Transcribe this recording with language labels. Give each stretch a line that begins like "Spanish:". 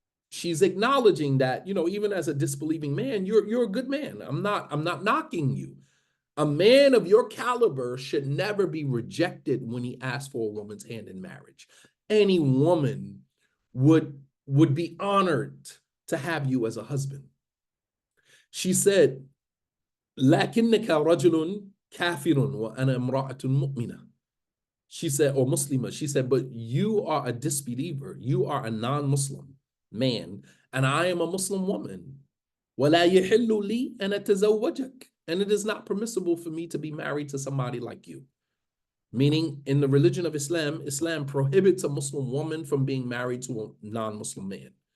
English: She's acknowledging that, you know, even as a disbelieving man, you're a good man. I'm not knocking you. A man of your caliber should never be rejected when he asks for a woman's hand in marriage. Any woman would be honored to have you as a husband. She said,
Arabic: لَكِنَّكَ رَجُلٌ كَافِرٌ وَأَنَا امْرَأَةٌ مُؤْمِنَةٌ.
English: She said, or Muslima, she said, but you are a disbeliever. You are a non-Muslim man, and I am a Muslim woman.
Arabic: وَلَا يَحِلُّ لِي أَنْ أَتَزَوَّجَكَ.
English: And it is not permissible for me to be married to somebody like you. Meaning, in the religion of Islam, Islam prohibits a Muslim woman from being married to a non-Muslim man.